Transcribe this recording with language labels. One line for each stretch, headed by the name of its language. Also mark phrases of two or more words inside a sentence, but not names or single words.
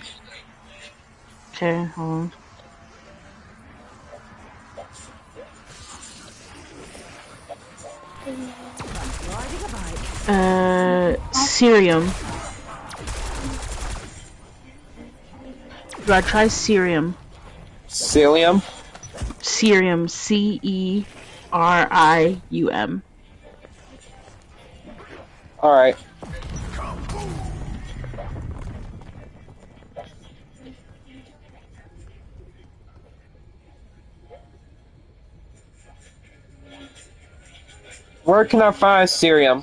English: Okay, hold on. Riding a bike. Cerium. Do I try cerium? Cilium. Cerium. CERIUM. Alright. Where can I find Cerium?